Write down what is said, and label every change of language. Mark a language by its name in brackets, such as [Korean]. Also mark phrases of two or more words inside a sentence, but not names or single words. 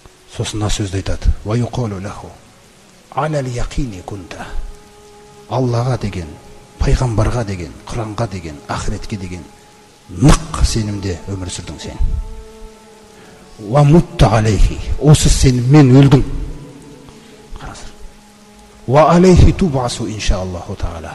[Kazakh] сосын мына сөзді айтады: [Arabic] ويقال له على اليقين كنت. [Kazakh] Аллаға деген, пайғамбарға деген, Құранға деген, ақыретке деген нық сенімде өмір сүрдің сен. [Arabic] ومت عليه, [Kazakh] осы сеніммен өлдің. Қараңыздар. [Arabic] وعليه تبعث إن شاء الله تعالى.